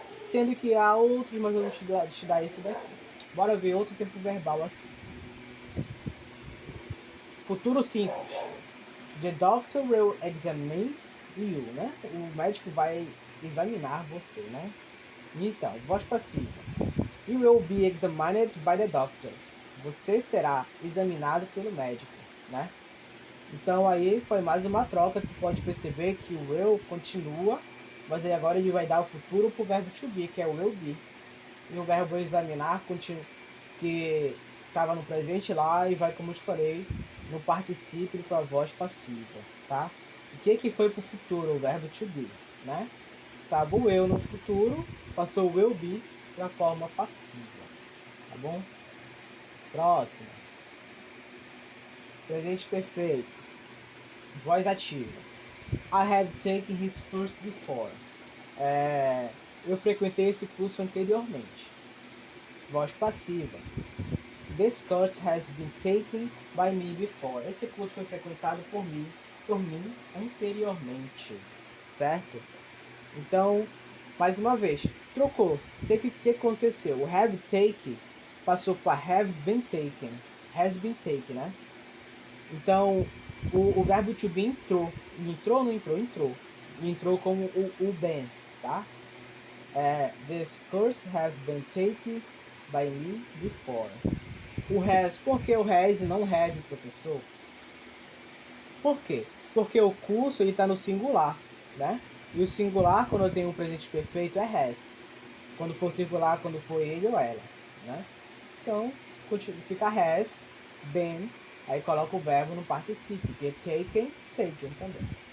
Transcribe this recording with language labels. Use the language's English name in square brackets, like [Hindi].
[Portuguese] Sendo que há outros, mas eu vou te dar esse daqui. Bora ver outro tempo verbal aqui. Futuro simples. [English] The doctor will examine you, né? [Portuguese] O médico vai examinar você, né? Então, voz passiva. [English] You will be examined by the doctor. [Portuguese] Você será examinado pelo médico, né? Então aí foi mais uma troca. Tu pode perceber que o will continua, mas aí agora ele vai dar o futuro pro verbo to be, que é o will be. E o verbo examinar que estava no presente lá e vai, como eu te falei, no particípio para a voz passiva, tá? O que foi pro futuro? O verbo to be, né? Tava o eu no futuro, passou o will be para a forma passiva, tá bom? Próximo. Presente perfeito. Voz ativa. [English] I have taken his course before. [Portuguese] Eu frequentei esse curso anteriormente. Voz passiva. [English] This course has been taken by me before. [Portuguese] Esse curso foi frequentado por mim anteriormente, certo? Então, mais uma vez, trocou. O que aconteceu? O [English] have taken [Portuguese] passou para [English] have been taken. Has been taken, né? [Portuguese] Então, o verbo to be entrou. Entrou ou não entrou? Entrou. Entrou como o been, tá? [English] This course have been taken by me before. [Portuguese] O has, por que o has e não have, professor? Por quê? Porque o curso está no singular, né? E o singular, quando eu tenho um presente perfeito, é has. Quando for singular, quando for ele ou ela, né? Então, fica has, been, aí coloca o verbo no particípio, que é taken, taken também.